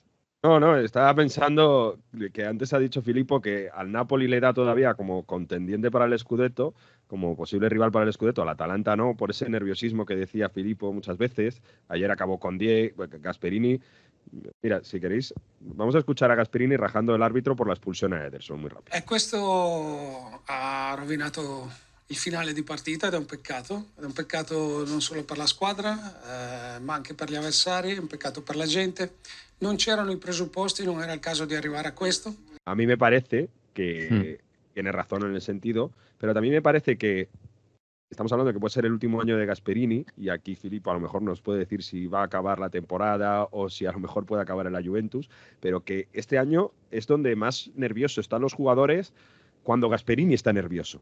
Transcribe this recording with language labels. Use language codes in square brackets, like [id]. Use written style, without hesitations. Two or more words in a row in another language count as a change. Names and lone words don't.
[es] No, estaba pensando que antes ha dicho Filippo que al Napoli le da todavía como contendiente para el Scudetto, como posible rival para el Scudetto, al Atalanta no, por ese nerviosismo que decía Filippo muchas veces. Ayer acabó con Gasperini. Mira, si queréis, vamos a escuchar a Gasperini rajando el árbitro por la expulsione a Ederson, muy rápido. [it] E questo ha rovinato il finale di partita ed è un peccato non solo per la squadra, ma anche per gli avversari, è un peccato per la gente. Non c'erano i presupposti, non era il caso di arrivare a questo. [es] A mí me parece que tiene razón en el sentido, pero también me parece que estamos hablando de que puede ser el último año de Gasperini, y aquí Filippo a lo mejor nos puede decir si va a acabar la temporada o si a lo mejor puede acabar en la Juventus, pero que este año es donde más nerviosos están los jugadores cuando Gasperini está nervioso.